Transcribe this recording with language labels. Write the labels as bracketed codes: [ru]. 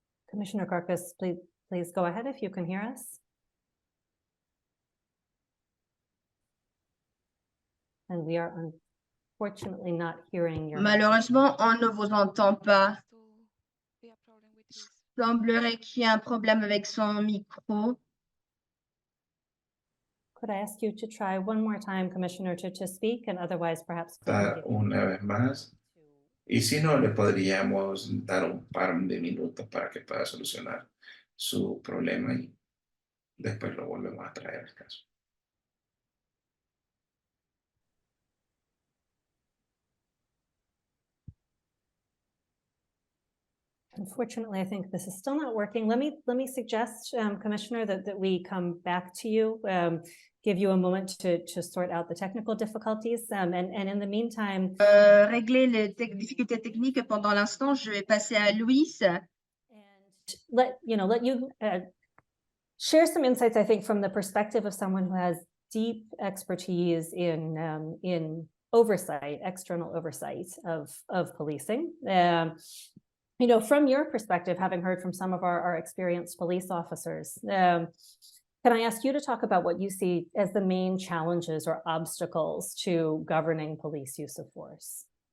[en] Commissioner Karkas, please go ahead if you can hear us. And we are unfortunately not hearing your. [fr] Malheureusement, on ne vous entend pas. Semblerait qu'il y ait un problème avec son micro. [en] Could I ask you to try one more time, Commissioner, to speak, and otherwise perhaps. [es] Una vez más. Y si no, le podríamos dar un par de minutos para que pueda solucionar su problema y después lo volvemos a traer al caso. [en] Unfortunately, I think this is still not working. Let me suggest, Commissioner, that we come back to you, give you a moment to sort out the technical difficulties, and in the meantime. [fr] Régler les difficultés techniques pendant l'instant, je vais passer à Luis. [en] And let you share some insights, I think, from the perspective of someone who has deep expertise in oversight, external oversight of policing. From your perspective, having heard from some of our experienced police officers, can I ask you to talk about what you see as the main challenges or obstacles to governing police use of force?